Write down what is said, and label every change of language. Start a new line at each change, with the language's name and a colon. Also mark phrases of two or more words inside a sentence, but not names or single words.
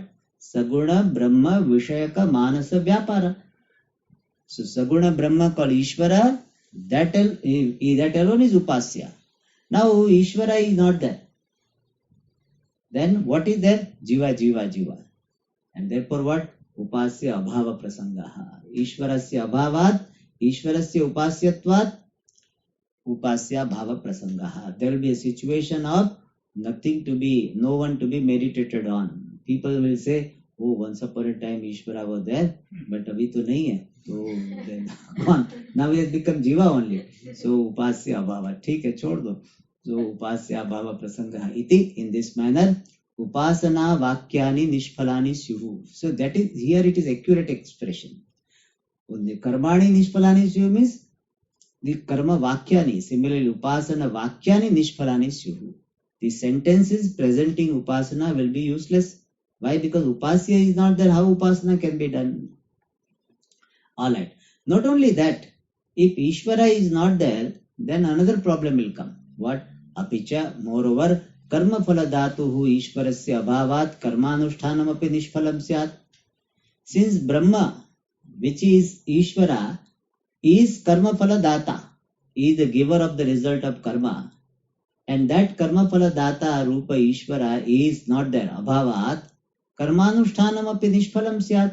Sanskrit: Saguna Brahma Vishayaka Manasa Vyapara.
English: So
Sanskrit: Saguna Brahma
English: called Ishvara, that alone is Upasya. Now Ishvara is not there. Then what is there?
Sanskrit: Jiva, Jiva, Jiva.
English: And therefore what?
Sanskrit: Upasya Abhava Prasangaha. Ishvarasya Abhavat, Ishvarasya Upasyatvat, Upasya Bhava Prasangaha.
English: There will be a situation of nothing to be, no one to be meditated on. People will say, oh, once upon a time Ishvara was there, but
Hindi: अभी तो नहीं है.
English: So then gone. Now he has become Jiva only.
Sanskrit: So Upasya Abhava.
Hindi: ठीक है, छोड़ दो.
Sanskrit: So Upasya Abhava Prasangaha iti.
English: In this manner,
Sanskrit: Upasana Vakyani Nishphalani Syuhu.
English: So that is, here it is accurate expression.
Sanskrit: The Karmani Nishphalani Syuhu
English: means the
Sanskrit: Karma Vakyani. Similarly, Upasana Vakyani Nishphalani Syuhu.
English: The sentences presenting Upasana will be useless. Why? Because Upasya is not there. How Upasana can be done? Alright. Not only that, if Ishvara is not there, then another problem will come. What?
Sanskrit: Apicha, moreover, Karma Phala Dhatuhu Ishvarasya Abhavat Karmanushthanam api Nishphalam Syat.
English: Since Brahma, which is Ishvara, is
Sanskrit: Karma Phala Data,
English: is the giver of the result of karma, and that
Sanskrit: Karma Phala Data Rupa Ishvara
English: is not there.
Sanskrit: Abhavat Karmanushthanam api Nishphalam Syat.